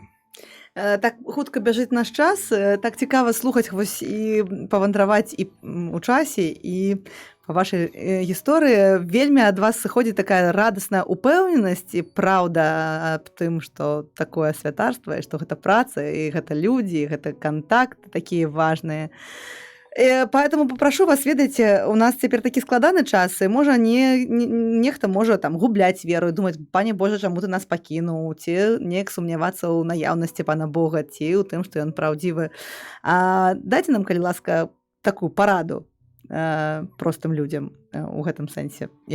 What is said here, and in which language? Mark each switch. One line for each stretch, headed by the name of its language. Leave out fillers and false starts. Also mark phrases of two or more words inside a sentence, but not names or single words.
Belarusian: Так хутка бяжыць наш час, так цікава слухаць вось і павандраваць і у часе, і па вашай гісторыі. Вельмі ад вас сыходзіць такая радасная упэўненасць і праўда аб тым, што такое святарства, і што гэта праца, і гэта людзі, і гэта кантакты такія важныя.
Russian: Поэтому попрошу вас,
Belarusian: ведаеце, у нас цяпер такі складаны час, і можа нехта можа там губляць веру і думаць: пане Божа, чаму ты нас пакінуў, ці неяк сумнявацца ў наяўнасці пана Бога, ці ў тым, што ён праўдзівы. Дайце нам, калі ласка, такую параду простым людзям у гэтым сэнсе.